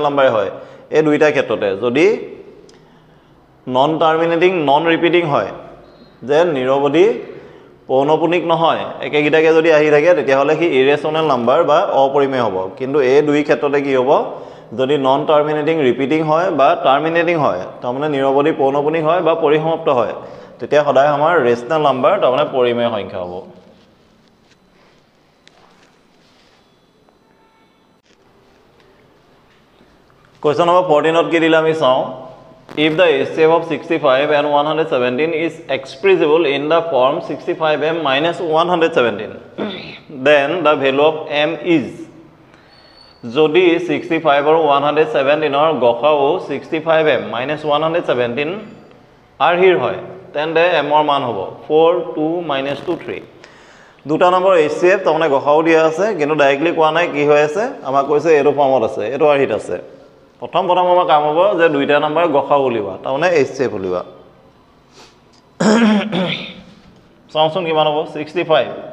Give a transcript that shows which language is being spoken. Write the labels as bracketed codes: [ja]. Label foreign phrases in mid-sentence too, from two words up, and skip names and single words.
[as] নাম্বাৰ হয় এই দুইটা ক্ষেত্ৰতে যদি [en] non terminating non repeating [as] হয় যে নিৰৱধি পৌনপুনিক নহয় একেগিটাকে যদি আহি থাকে তেতিয়া হলে কি [en] irrational number [as] বা অপৰিমেয় হ'ব কিন্তু এই দুই ক্ষেত্ৰতে কি হ'ব যদি [en] non terminating repeating [as] হয় বা টাৰ্মিনেটিং হয় তাৰমানে নিৰৱধি পৌনপুনিক হয় বা পৰিসমাপ্ত হয় তেতিয়া সদায় আমাৰ [en] rational number [as] তাৰমানে পৰিমেয় সংখ্যা হ'ব [en] Question number 14 not [as] কি দিলে আমি চাও [en] If the HCF of 65 and 117 is expressible in the form 65m minus 117, then the value of m is [as] যদি 65 আৰু 117 ৰ গসাউ 65m [en] minus 117 [as] আৰহিৰ হয় তেন্তে m ৰ মান হ'ব 4 2 minus 2 3 দুটা নম্বৰ HCF তাৰমানে গসাও দিয়া আছে কিন্তু ডাইৰেক্টলি কোৱা নাই কি হৈ আছে আমাক কৈছে এইটো ফৰ্মত আছে এইটো আৰ্হিত আছে প্ৰথম আমাৰ কাম হ'ব যে দুইটা নম্বৰ গসাও উলিওৱা তাৰমানে HCF উলিওৱা চাওঁচোন কিমান হ'ব 65